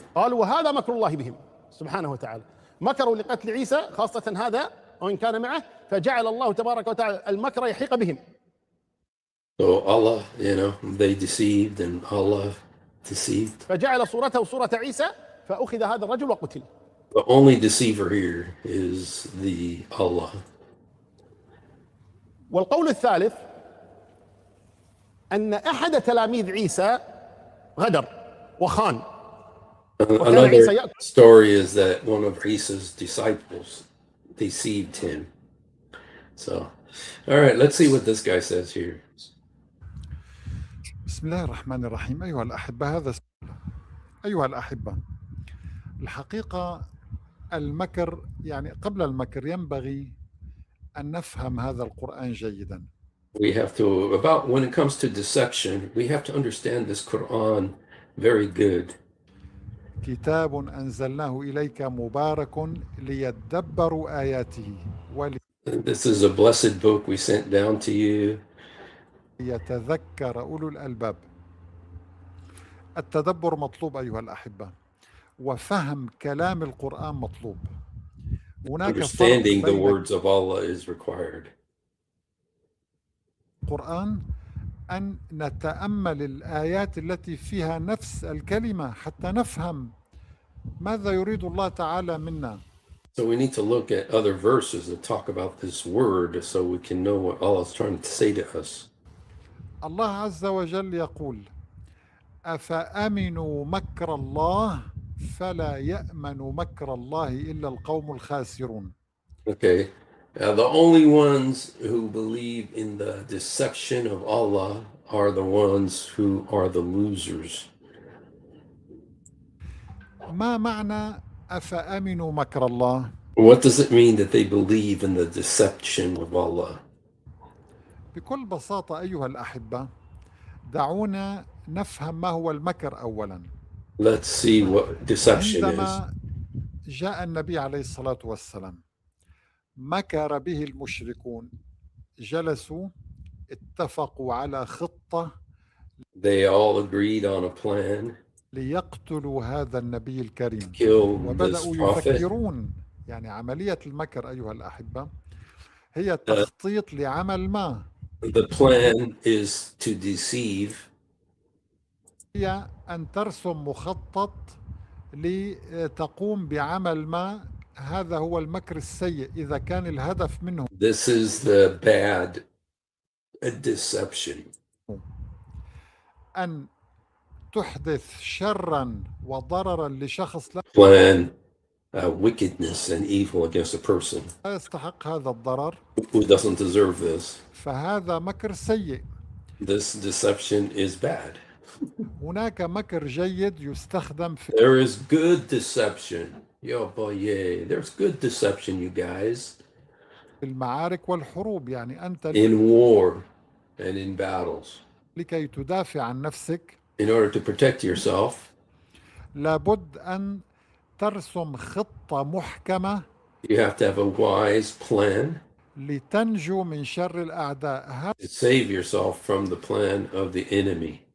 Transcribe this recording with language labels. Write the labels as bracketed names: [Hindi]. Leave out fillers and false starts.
[Arabic] قالوا وهذا مكر الله بهم سبحانه وتعالى مكروا لقتل عيسى خاصة هذا وإن كان معه فجعل الله تبارك وتعالى المكر يحيق بهم. [English] So Allah, they deceived and Allah deceived. [Arabic] فجعل صورته صورة عيسى فأخذ هذا الرجل وقتل. [English] The only deceiver here is the Allah. [Arabic] والقول الثالث أن أحد تلاميذ عيسى غدر وخان. [English] Another story is that one of Isa's disciples deceived him. So, all right, let's see what this guy says here. [Arabic] بسم الله الرحمن الرحيم. أيها الأحبة أيها الأحبة الحقيقة المكر يعني قبل المكر ينبغي أن نفهم هذا القرآن جيدا. [English] We have to, when it comes to deception, we have to understand this Quran very good. [Arabic] كتاب أنزلناه إليك مبارك ليدبروا آياته. [English] This is a blessed book we sent down to you. [Arabic] يتذكر أولو الألباب. التدبر مطلوب أيها الأحبة وفهم كلام القرآن مطلوب. [English] Understanding the words of Allah is required. [Arabic] القرآن أن نتأمل الآيات التي فيها نفس الكلمة حتى نفهم ماذا يريد الله تعالى منا. [English] So we need to look at other verses that talk about this word so we can know what Allah is trying to say to us. [Arabic] الله عز وجل يقول أفأمنوا مكر الله فلا يأمن مكر الله إلا القوم الخاسرون. [English] Okay, the only ones who believe in the deception of Allah are the ones who are the losers. [Arabic] ما معنى أفأمنوا مكر الله؟ [English] What does it mean that they believe in the deception of Allah? [Arabic] بكل بساطة أيها الأحبة دعونا نفهم ما هو المكر أولا. [English] Let's see what deception is. [Arabic] عندما جاء النبي عليه الصلاة والسلام مكر به المشركون جلسوا اتفقوا على خطة. [English] They all agreed on a plan. [Arabic] ليقتلوا هذا النبي الكريم. وبدأوا يفكرون يعني عملية المكر أيها الأحبة هي تخطيط لعمل ما. [English] The plan is to deceive. [Arabic] هي أن ترسم مخطط لتقوم بعمل ما. هذا هو المكر السيء إذا كان الهدف منه. [English] This is the bad deception. [Arabic] أن تحدث شرا وضررا لشخص لا. [English] Plan wickedness and evil against a person. [Arabic] لا يستحق هذا الضرر. [English] Who doesn't deserve this. [Arabic] فهذا مكر سيء. [English] This deception is bad. [Arabic] هناك مكر جيد يستخدم في. [English] There is good deception. Yo boy, yeah. There's good deception, you guys. [Arabic] في المعارك والحروب يعني أنت. [English] In war and in battles. [Arabic] لكي تدافع عن نفسك. [English] in order to protect yourself, [Arabic] لابد أن ترسم خطة محكمة. [English] You have to have a wise plan [Arabic] لتنجو من شر الأعداء. [English] to save yourself from the plan of the enemy.